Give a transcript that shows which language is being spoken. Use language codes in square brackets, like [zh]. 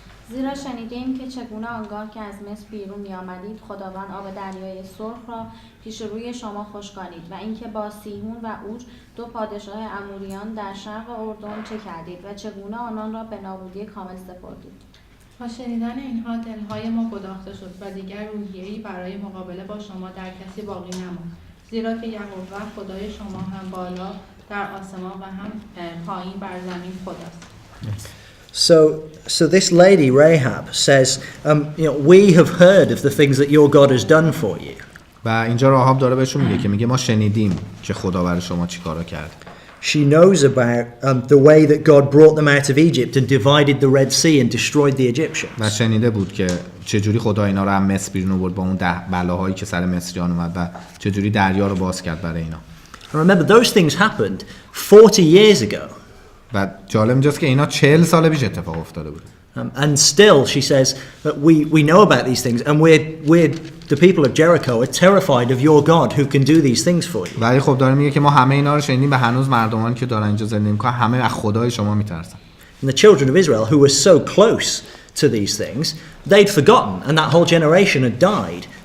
[fa] زیرا شنیدیم که چگونه آنگاه که از مصر بیرون می آمدید خداوند آب دریای سرخ را پیش روی شما خشکانید و اینکه با سیحون و اوج دو پادشاه اموریان در شرق اردن چه کردید و چگونه آنان را به نابودی کامل سپردید. با شنیدن اینها دلهای ما گداخته شد و دیگر روحیه‌ای برای مقابله با شما در کسی باقی نماند، زیرا که یهوه خدای شما هم بالا در آسمان و هم پایین بر زمین خداست. [en] So this lady Rahab says, we have heard of the things that your God has done for you. [fa] و اینجا راهاب داره بهشون میگه که میگه ما شنیدیم که خدا برای شما چیکارا کرد. [en] She knows about the way that God brought them out of Egypt and divided the Red Sea and destroyed the Egyptians. [fa] و شنیده بود که چجوری خدا اینا رو از مصر بیرون آورد با اون 10 بلاهایی که سر مصریان اومد و چجوری دریا رو باز کرد برای اینا. [en] And remember those things happened 40 years ago. [fa] و جالب اینجاست که اینا 40 سال پیش اتفاق افتاده بود. [en] And still she says that we know about these things and we're the people of Jericho are terrified of your God who can do these things for you. [fa] ولی خب داره میگه که ما همه اینا رو شنیدیم و هنوز مردمانی که دارن اینجا زندگی میکنن همه از خدای شما میترسن. [en] And the children of Israel who were so close to these things, they'd forgotten and that whole generation had died.